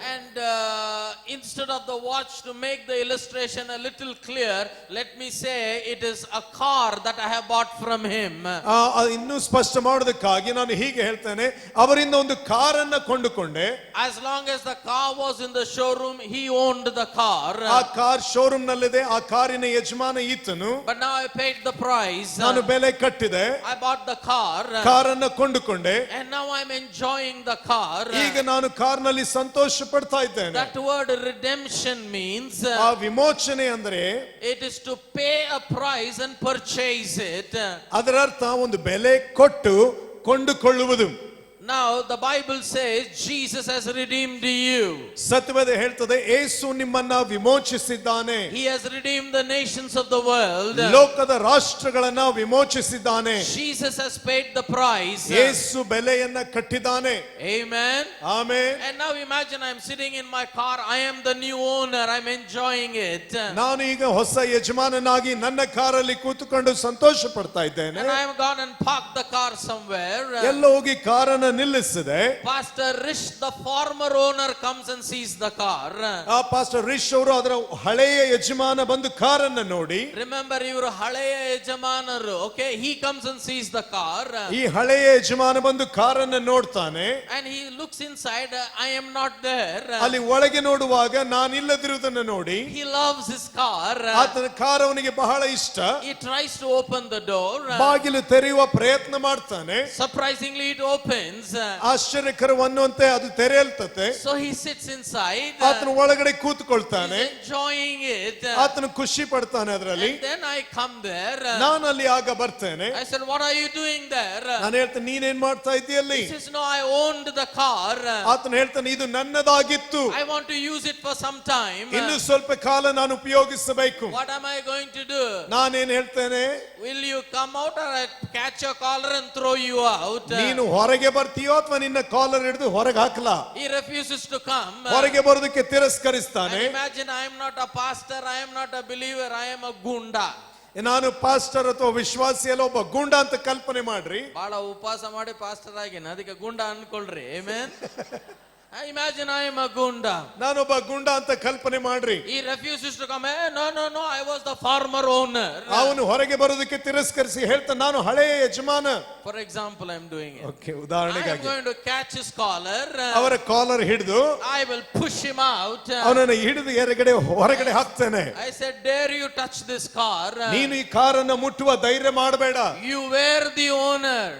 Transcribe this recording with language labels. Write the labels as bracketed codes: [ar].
[en] And instead of the watch, to make the illustration a little clear, let me say it is a car that I have bought from him. [kn] ಇನ್ನೂ ಸ್ಪಷ್ಟ ಮಾಡೋದಕ್ಕಾಗಿ ನಾನು ಹೀಗೆ ಹೇಳ್ತೇನೆ, ಅವರಿಂದ ಒಂದು ಕಾರನ್ನ ಕೊಂಡುಕೊಂಡೆ. [en] As long as the car was in the showroom, he owned the car. [kn] ಆ car showroom ನಲ್ಲಿದೆ, ಆ ಕಾರಿನ ಯಜಮಾನ ಈತನು. [en] But now I paid the price. [kn] ನಾನು ಬೆಲೆ ಕಟ್ಟಿದೆ. [en] I bought the car. [kn] ಕಾರನ್ನ ಕೊಂಡುಕೊಂಡೆ. [en] And now I'm enjoying the car. [kn] ಈಗ ನಾನು ಕಾರ್ನಲ್ಲಿ ಸಂತೋಷ ಪಡ್ತಾ ಇದ್ದೇನೆ. [en] That word redemption means [kn] ಆ ವಿಮೋಚನೆ ಅಂದ್ರೆ [en] it is to pay a price and purchase it. [kn] ಅದರ ಅರ್ಥ ಒಂದು ಬೆಲೆ ಕೊಟ್ಟು ಕೊಂಡುಕೊಳ್ಳುವುದು. [en] Now the Bible says Jesus has redeemed you. [kn] ಸತ್ಯವೇದ ಹೇಳ್ತದೆ, ಯೇಸು ನಿಮ್ಮನ್ನ ವಿಮೋಚಿಸಿದ್ದಾನೆ. [en] He has redeemed the nations of the world. [kn] ಲೋಕದ ರಾಷ್ಟ್ರಗಳನ್ನ ವಿಮೋಚಿಸಿದ್ದಾನೆ. [en] Jesus has paid the price. [kn] ಯೇಸು ಬೆಲೆಯನ್ನ ಕಟ್ಟಿದ್ದಾನೆ. [en] Amen. [kn] Amen. [en] And now imagine I'm sitting in my car. I am the new owner. I'm enjoying it. [kn] ನಾನು ಈಗ ಹೊಸ ಯಜಮಾನನಾಗಿ ನನ್ನ ಕಾರಲ್ಲಿ ಕೂತುಕೊಂಡು ಸಂತೋಷ ಪಡ್ತಾ ಇದ್ದೇನೆ. [en] And I have gone and parked the car somewhere. [kn] ಎಲ್ಲ ಹೋಗಿ ಕಾರನ್ನ ನಿಲ್ಲಿಸಿದೆ. [en] Pastor Rish, the former owner, comes and sees the car. [kn] ಆ ಪಾಸ್ಟರ್ ರಿಶ್ ಅವರು ಅದರ ಹಳೆಯ ಯಜಮಾನ ಬಂದು ಕಾರನ್ನ ನೋಡಿ. [en] Remember, [kn] ಇವರು ಹಳೆಯ ಯಜಮಾನರು. [en] Okay, he comes and sees the car. [kn] ಈ ಹಳೆಯ ಯಜಮಾನ ಬಂದು ಕಾರನ್ನ ನೋಡ್ತಾನೆ. [en] And he looks inside. I am not there. [kn] ಅಲ್ಲಿ ಒಳಗೆ ನೋಡುವಾಗ ನಾನಿಲ್ಲದಿರುವುದನ್ನು ನೋಡಿ [en] He loves his car. [kn] ಆತನ ಕಾರ್ ಅವನಿಗೆ ಬಹಳ ಇಷ್ಟ. [en] He tries to open the door. [kn] ಬಾಗಿಲು ತೆರೆಯುವ ಪ್ರಯತ್ನ ಮಾಡ್ತಾನೆ. [en] Surprisingly, it opens. [kn] ಆಶ್ಚರ್ಯಕರವನ್ನುವಂತೆ ಅದು ತೆರೆಯಲ್ತತೆ. [en] So he sits inside. [kn] ಆತನು ಒಳಗಡೆ ಕೂತ್ಕೊಳ್ತಾನೆ. [en] He's enjoying it. [kn] ಆತನು ಖುಷಿ ಪಡ್ತಾನೆ ಅದರಲ್ಲಿ. [en] And then I come there. [kn] ನಾನು ಅಲ್ಲಿ ಆಗ ಬರ್ತೇನೆ. [en] I said, what are you doing there? [kn] ನಾನು ಹೇಳ್ತೇನೆ, ನೀನೇನ್ ಮಾಡ್ತಾ ಇದ್ದೀಯಲ್ಲಿ? [en] He says, no, I owned the car. [kn] ಆತನು ಹೇಳ್ತಾನೆ, ಇದು ನನ್ನದಾಗಿತ್ತು. [en] I want to use it for some time. [kn] ಇನ್ನು ಸ್ವಲ್ಪ ಕಾಲ ನಾನು ಉಪಯೋಗಿಸಬೇಕು. [en] What am I going to do? [kn] ನಾನೇನ್ ಹೇಳ್ತೇನೆ, [en] Will you come out or I catch your collar and throw you out? [kn] ನೀನು ಹೊರಗೆ ಬರ್ತೀಯೋ ಅಥವಾ ನಿನ್ನ ಕಾಲರ್ ಹಿಡಿದು ಹೊರಗೆ ಹಾಕಲ? [en] He refuses to come. [kn] ಹೊರಗೆ ಬರೋದಕ್ಕೆ ತಿರಸ್ಕರಿಸ್ತಾನೆ. [en] And imagine, I am not a pastor, I am not a believer, I am a gunda. [kn] ನಾನು pastor ಅಥವಾ ವಿಶ್ವಾಸಿ ಅಲ್ಲ, ಒಬ್ಬ ಗುಂಡ ಅಂತ ಕಲ್ಪನೆ ಮಾಡ್ರಿ. ಬಹಳ ಉಪವಾಸ ಮಾಡಿ ಪಾಸ್ಟರ್ ಆಗಿನ, ಅದಕ್ಕೆ ಗುಂಡ ಅನ್ಕೊಳ್ರಿ. Amen. [en] Imagine I am a gunda. [kn] ನಾನೊಬ್ಬ ಗುಂಡ ಅಂತ ಕಲ್ಪನೆ ಮಾಡ್ರಿ. [en] He refuses to come. Hey, no, I was the former owner. [kn] ಅವನು ಹೊರಗೆ ಬರೋದಕ್ಕೆ ತಿರಸ್ಕರಿಸಿ ಹೇಳ್ತಾನೆ, ನಾನು ಹಳೆಯ ಯಜಮಾನ. [en] For example, I am doing it. Okay, I am [kn] ಉದಾಹರಣೆಗಾಗಿ [en] going to catch his collar. [kn] ಅವರ ಕಾಲರ್ ಹಿಡಿದು [en] I will push him out. [kn] ಅವನನ್ನು ಹಿಡಿದು ಹೊರಗಡೆ ಹಾಕ್ತೇನೆ. [en] I said, dare you touch this car? [kn] ನೀನು ಈ ಕಾರನ್ನು ಮುಟ್ಟುವ ಧೈರ್ಯ ಮಾಡಬೇಡ. [en] You were the owner.